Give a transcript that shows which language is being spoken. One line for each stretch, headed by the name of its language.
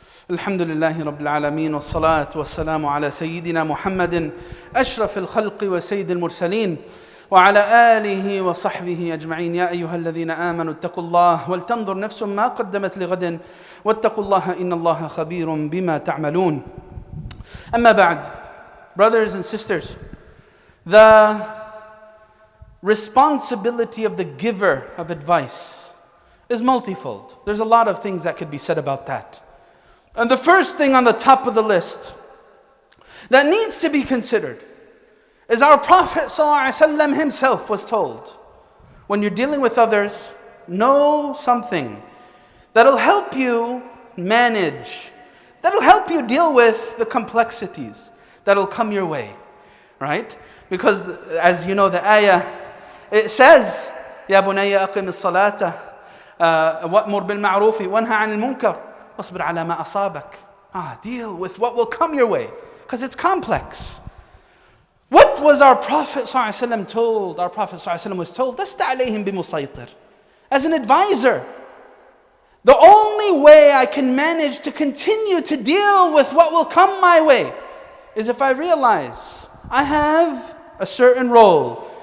Arabic: الحمد لله رب العالمين والصلاة والسلام على سيدنا محمد أشرف الخلق وسيد المرسلين وعلى آله وصحبه أجمعين. يا أيها الذين آمنوا اتقوا الله ولتنظر نفس ما قدمت لغد واتقوا الله إن الله خبير بما تعملون. أما بعد,
English: brothers and sisters, the responsibility of the giver of advice is multifold. There's a lot of things that could be said about that. And the first thing on the top of the list that needs to be considered is our Prophet ﷺ himself was told, when you're dealing with others, know something that'll help you manage, that'll help you deal with the complexities that'll come your way, right? Because as you know, the ayah, it says,
Arabic: يَا بُنَيَّ أَقِمِ الصَّلَاةَ وَأْمُرْ بِالْمَعْرُوفِ وَانْهَ عَنِ الْمُنْكَرِ وَاصْبِرْ عَلَى مَا أَصَابَكَ.
English: Deal with what will come your way, because it's complex. What was our Prophet ﷺ told? Our Prophet ﷺ was told,
Arabic: لَسْتَ عَلَيْهِمْ بِمُصَيْطِرٍ.
English: As an advisor, the only way I can manage to continue to deal with what will come my way is if I realize I have a certain role.